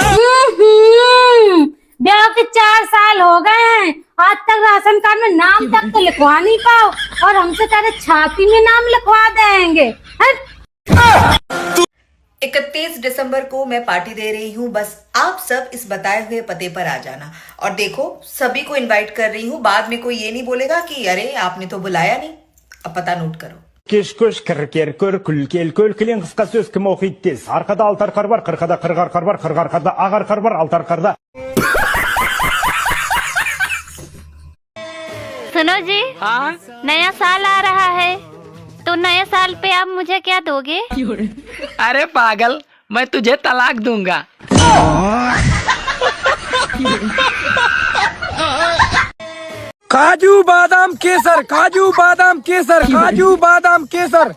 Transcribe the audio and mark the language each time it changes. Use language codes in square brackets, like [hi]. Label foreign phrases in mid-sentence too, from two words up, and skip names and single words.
[hi] ब्याह के 4 साल हो गए हैं, आज तक राशन कार्ड में नाम तक तो लिखवा नहीं पाओ, और हमसे तेरे छाती में नाम लिखवा देंगे। 31 दिसंबर को मैं पार्टी दे रही हूँ, बस आप सब इस बताए हुए पते पर आ जाना। और देखो सभी को इनवाइट कर रही हूँ, बाद में कोई ये नहीं बोलेगा कि अरे आपने तो बुलाया नहीं। अब पता नोट करो। Kishkush kırker külkel kölkelen kıska söz kim okuyttiz. Arkada altar karbar, kırkada kırgar karbar, kırgar karda agar karbar, altar karda. सुनो जी। हाँ नया साल आ रहा है, तो नए साल पे आप मुझे क्या दोगे? अरे पागल, मैं तुझे तलाक दूंगा। काजू बादाम केसर, काजू बादाम केसर, काजू बादाम केसर।